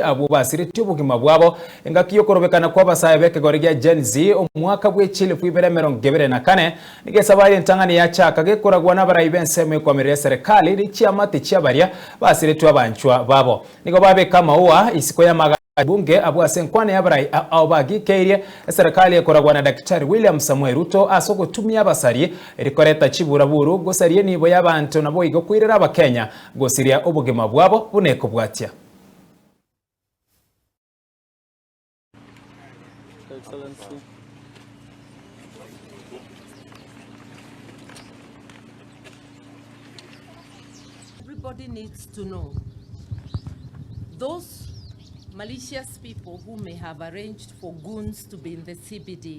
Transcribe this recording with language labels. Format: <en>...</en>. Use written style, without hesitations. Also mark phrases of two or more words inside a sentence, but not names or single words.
<guz>abo Abasireti Obogima Bwabo engakiyo korobekana kwa basaye bekegorigia Gen Z omwaka bw'echilifu 2024 nigesabari entangani ya chaka gekoragwa n'abarayi benseme kwamerera serikali richiamate chiabaria Abasireti abanchwa babo nigo BABEKA AMAUA ISIKO ya bunge abwase nkwane y'abarayi abagikeire serikali ekoragwa na Daktari William Samuel Ruto asogotumya abasari erikoreta chiburaburu gosarie nibo y'abantu nabo igo kwirira abakenya gosiria obogima bwabo buneko bwatya.</guz> <en>Excellency. Everybody needs to know those malicious people who may have arranged for goons to be in the CBD.</en>